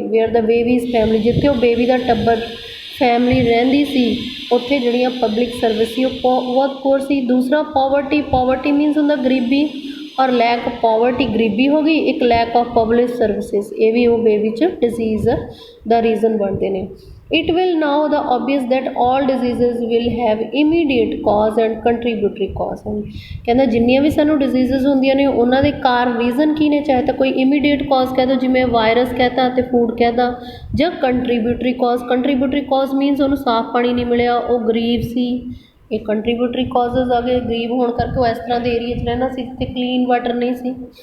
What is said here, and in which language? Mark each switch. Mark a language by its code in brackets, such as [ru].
[en] where ਦਾ babies family, [pa] ਜਿੱਥੇ ਉਹ baby ਦਾ ਟੱਬਰ ਫੈਮਿਲੀ ਰਹਿੰਦੀ ਸੀ ਉੱਥੇ ਜਿਹੜੀਆਂ ਪਬਲਿਕ ਸਰਵਿਸ ਸੀ ਉਹ ਬਹੁਤ ਪੂਅਰ ਸੀ। ਦੂਸਰਾ ਪੋਵਰਟੀ ਮੀਨਸ ਹੁੰਦਾ ਗਰੀਬੀ, ਔਰ ਲੈਕ ਪੋਵਰਟੀ ਗਰੀਬੀ ਹੋ ਗਈ, ਇੱਕ [en] lack of public services, [pa] ਇਹ ਵੀ ਉਹ ਬੇਬੀ 'ਚ ਡਿਜ਼ੀਜ਼ ਦਾ ਰੀਜ਼ਨ ਬਣਦੇ ਨੇ। [en] It will now the obvious that all diseases will have immediate cause and contributory cause। [pa] ਕਹਿੰਦਾ ਜਿੰਨੀਆਂ ਵੀ ਸਾਨੂੰ ਡਿਜ਼ੀਜ਼ਜ਼ ਹੁੰਦੀਆਂ ਨੇ ਉਹਨਾਂ ਦੇ ਕਾਰਨ ਰੀਜ਼ਨ ਕੀ ਨੇ, ਚਾਹੇ ਤਾਂ ਕੋਈ ਇਮੀਡੀਏਟ ਕਾਜ਼ ਕਹਿ ਦਿਓ ਜਿਵੇਂ ਵਾਇਰਸ ਕਹਿਤਾ ਅਤੇ ਫੂਡ ਕਹਿਤਾ, ਜਾਂ ਕੰਟਰੀਬਿਊਟਰੀ ਕਾਜ਼ ਮੀਨਸ ਉਹਨੂੰ ਸਾਫ਼ ਪਾਣੀ ਨਹੀਂ ਮਿਲਿਆ, ਉਹ ਗਰੀਬ ਸੀ, ਇਹ ਕੰਟਰੀਬਿਊਟਰੀ ਕਾਜ਼ਜ਼ ਆ ਗਏ। ਗਰੀਬ ਹੋਣ ਕਰਕੇ ਉਹ ਇਸ ਤਰ੍ਹਾਂ ਦੇ ਏਰੀਏ 'ਚ ਰਹਿੰਦਾ ਸੀ ਜਿੱਥੇ ਕਲੀਨ ਵਾਟਰ ਨਹੀਂ ਸੀ।